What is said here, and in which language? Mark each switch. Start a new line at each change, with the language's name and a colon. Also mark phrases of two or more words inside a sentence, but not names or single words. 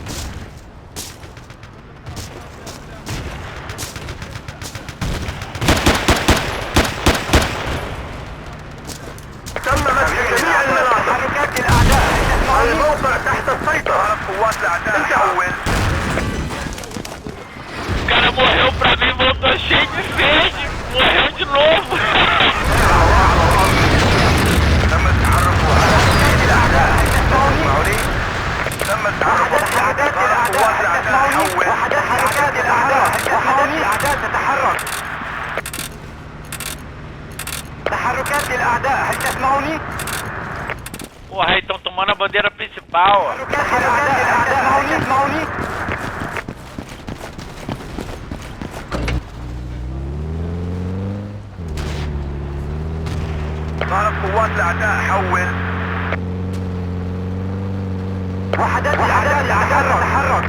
Arabic: تم مسح جميع المناطق. تحركات الأعداء. الموقع تحت السيطرة. قوات الأعداء. حول.
Portuguese: O cara morreu pra mim, voltou cheio de sede. Morreu de novo.
Arabic: تم التحرك على الأعداء. تسمعوني؟ تم التحرك على قوات الأعداء. حول. حركات الأعداء. وحدات الأعداء تتحرك. تحركات الأعداء، هل تسمعوني؟
Portuguese: Porra, aí estão tomando a bandeira principal, ó.
Arabic: تحركات الأعداء، هل تسمعوني؟ صارت قوات الاعداء حول. وحدات الأعداء تتحرك.